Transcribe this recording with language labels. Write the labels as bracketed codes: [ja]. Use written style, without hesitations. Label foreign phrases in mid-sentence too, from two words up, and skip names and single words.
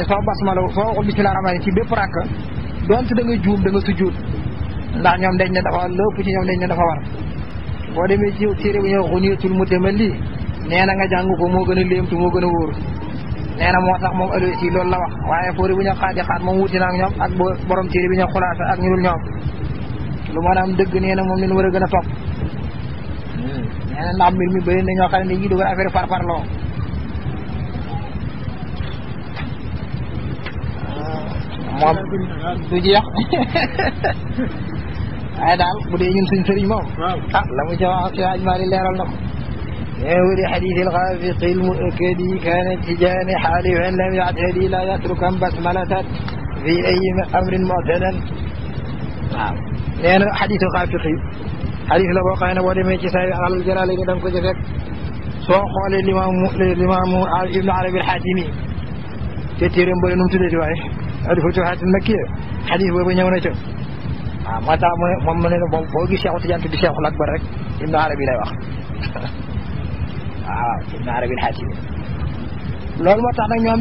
[wo] soo basmala soo waxul [ar] بسم الله الرحمن [wo] ci bépp rakk donte da nga juum da nga sujjuut ndax ñoom dañ ne dafa lépp ci ñoom dañ ne dafa war boo demee ci téere bu ñëw Xuniyatul Mutamalli nee na nga jàng ko moo gën a léemtu moo gën a wóor nee na moo tax moom Alusi loolu la wax waaye fóori bu ñu xaadi xaat moom wuti na ak ñoom ak borom téere bi ñu Xulaasa ak ñu dul ñoom lu maanaam dëgg nee na moom leen war a gën a topp nee na ndax mbir mi bëri na ñoo xam ne dañuy dugal affaire farfarloo moom du jeex waaye daal bu dee ñun suñ sëriñ moom la mu ca wax ci ajmaali leeral na ko [ar] ولي حديث الغافق المؤكد كان تجاني حالفا لم يعتدي لا يتركا بسملة في أي أمر معتدا لأن حديث الغافق حديث [wo] la boo xam ne boo demee ci say alal jalaale gi da nga ko ci fekk soo xoolee limaamu Ibnu Arabi al-Xaatimi te téeréem bëri nu mu tuddati waaye al-Futuuhaat al-Makkiya xadis boobu ñëw na ca waaw moo tax moom mu ne boo gis Cheikh Tidiane tuddi Cheikhul Akbar rek Ibnu Arabi lay wax waaw Ibnu Arabi al-Xaatimi loolu moo tax nag ñoom